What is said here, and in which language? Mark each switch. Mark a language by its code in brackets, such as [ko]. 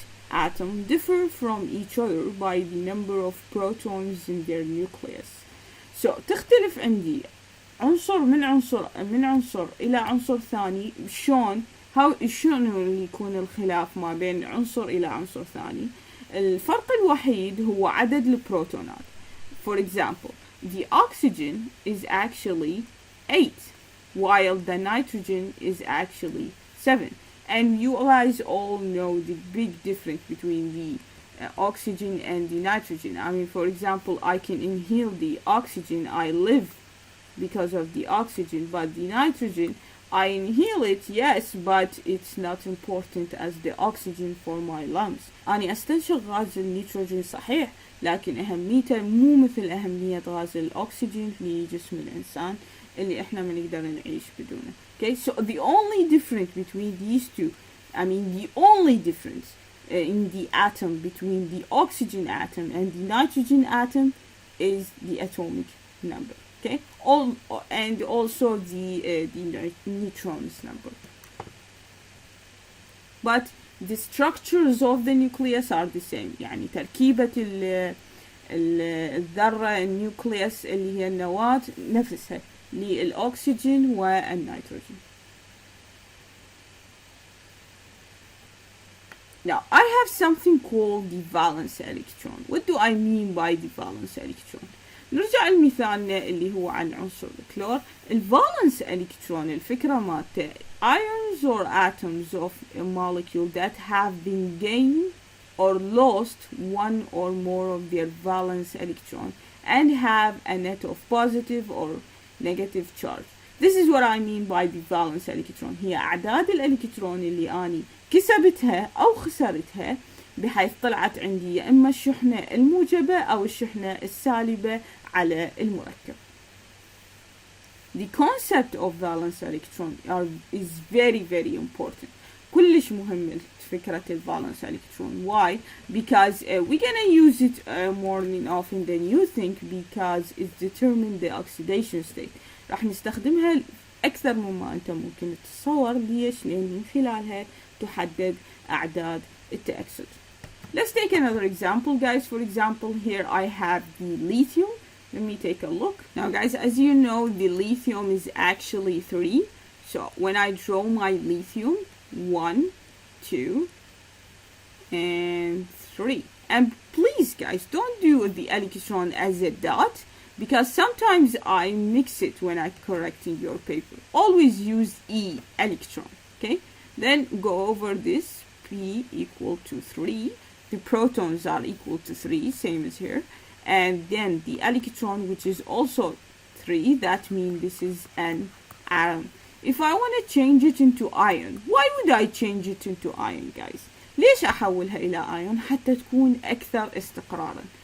[en] Atoms differ from each other by the number of protons in their nucleus. [ar] So تختلف عندي عنصر من عنصر إلى عنصر ثاني. شلون اللي يكون الخلاف ما بين عنصر إلى عنصر ثاني؟ الفرق الوحيد هو عدد البروتونات. [en] For example, the oxygen is actually 8, while the nitrogen is actually 7. And you guys all know the big difference between the oxygen and the nitrogen. I mean, for example, I can inhale the oxygen, I live because of the oxygen, but the nitrogen, I inhale it, yes, but it's not important as the oxygen for my lungs. [ar] أنا أستنشق غاز النيتروجين صحيح، لكن أهميته مو مثل أهمية غاز الأكسجين لجسم الإنسان اللي إحنا ما نقدر نعيش بدونه. [en] Okay, so the only difference between these two, the only difference in the atom between the oxygen atom and the nitrogen atom is the atomic number. Okay, and also the neutrons number. But the structures of the nucleus are the same. [ar] يعني تركيبة الذرة النيوكليوس اللي هي النواة نفسها للأكسجين والنيتروجين. [en] Now I have something called the valence electron. What do I mean by the valence electron? [ar] نرجع لمثالنا اللي هو عن عنصر الكلور. الفالنس electron الفكرة مالته [en] ions or atoms of a molecule that have been gained or lost one or more of their valence electron and have a net of positive or negative charge. This is what I mean by the valence electron. [ar] هي أعداد الإلكترون اللي أني كسبتها أو خسرتها بحيث طلعت عندي يا إما الشحنة الموجبة أو الشحنة السالبة على المركب. [en] The concept of valence electron is very very important. [ar] كلش مهم فكرة الفالنس electron. [en] Why? Because we're gonna use it more often than you think, because it determines the oxidation state. [ar] راح نستخدمها أكثر مما أنت ممكن تتصور. ليش؟ لأن من خلالها تحدد أعداد التأكسد. [en] Let's take another example, guys. For example, here I have the lithium. Let me take a look. Now, guys, as you know, the lithium is actually 3. So when I draw my lithium, 1, 2, and 3. And please, guys, don't do the electron as a dot, because sometimes I mix it when I'm correcting your paper. Always use E electron, okay? Then go over this, P equal to 3. The protons are equal to 3, same as here. And then the electron, which is also 3, that means this is an atom. If I want to change it into ion, why would I change it into ion, guys? [ar] ليش أحولها إلى ion؟ حتى تكون أكثر استقرارا.